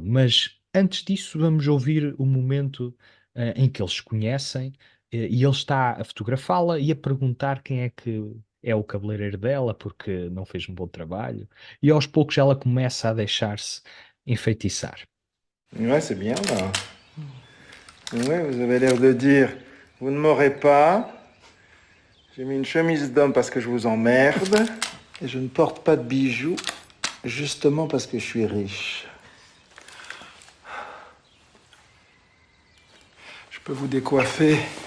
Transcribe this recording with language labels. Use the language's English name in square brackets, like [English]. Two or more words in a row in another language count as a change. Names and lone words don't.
[Portuguese] Mas antes disso, vamos ouvir o momento em que eles se conhecem e ele está a fotografá-la e a perguntar quem é que é o cabeleireiro dela porque não fez um bom trabalho. E aos poucos ela começa a deixar-se enfeitiçar. [French] Ouais, c'est bien là. Ouais, vous avez l'air de dire, vous ne m'aurez pas. J'ai mis une chemise d'homme parce que je vous emmerde. Et je ne porte pas de bijoux, justement parce que je suis riche. Je peux vous décoiffer.